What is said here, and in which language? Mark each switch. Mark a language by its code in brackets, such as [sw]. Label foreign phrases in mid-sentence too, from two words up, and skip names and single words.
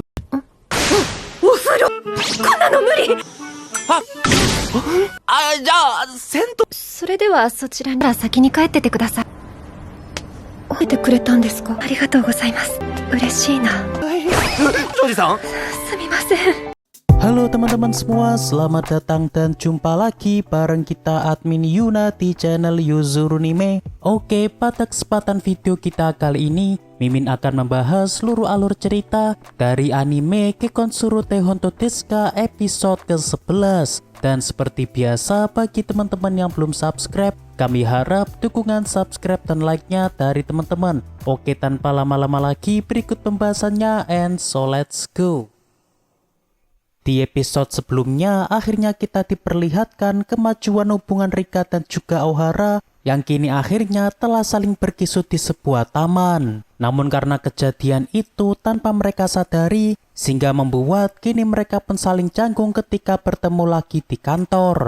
[ja] お風呂、こんなの無理。じゃあ銭湯。それではそちらに先に帰っててください。覚えてくれたんですか？ありがとうございます。嬉しいな。ジョージさん。すみません。 [id] Halo teman-teman semua, selamat datang dan jumpa lagi bareng kita admin Yuna di channel Yuzurunime. Oke, pada kesempatan video kita kali ini, Mimin akan membahas seluruh alur cerita dari anime Kekkonsuru Teihonto Desu episode ke-11. Dan seperti biasa, bagi teman-teman yang belum subscribe, kami harap dukungan subscribe dan like-nya dari teman-teman. Oke, tanpa lama-lama lagi, berikut pembahasannya, [en] and so let's go. [id] Di episode sebelumnya, akhirnya kita diperlihatkan kemajuan hubungan Rika dan juga Ohara yang kini akhirnya telah saling berkisut di sebuah taman. Namun karena kejadian itu tanpa mereka sadari, sehingga membuat kini mereka pun saling canggung ketika bertemu lagi di kantor.